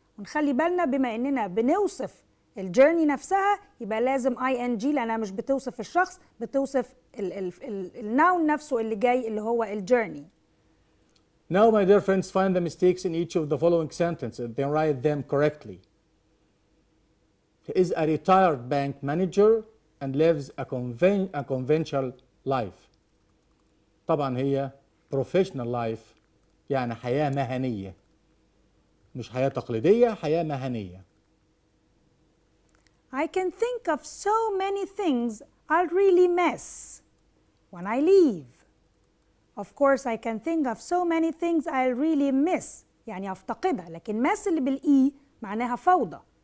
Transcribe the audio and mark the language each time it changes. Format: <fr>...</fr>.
<ar>ونخلي بالنا بما اننا بنوصف الجيرني نفسها يبقى لازم ing لانها مش بتوصف الشخص, بتوصف الناون نفسه اللي جاي اللي هو الجيرني.</ar> <en>Now, my dear friends, find the mistakes in each of the following sentences and then write them correctly. He is a retired bank manager and lives a conventional life.</en> <ar>طبعا هي</ar> <en>professional life</en> <ar>يعني حياة مهنية. مش حياة تقليدية, حياة مهنية.</ar> <en>I can think of so many things I'll really miss when I leave. Of course, I can think of so many things I'll really miss</en> <ar>يعني أفتقدها, لكن miss اللي بالإي معناها فوضى.</ar>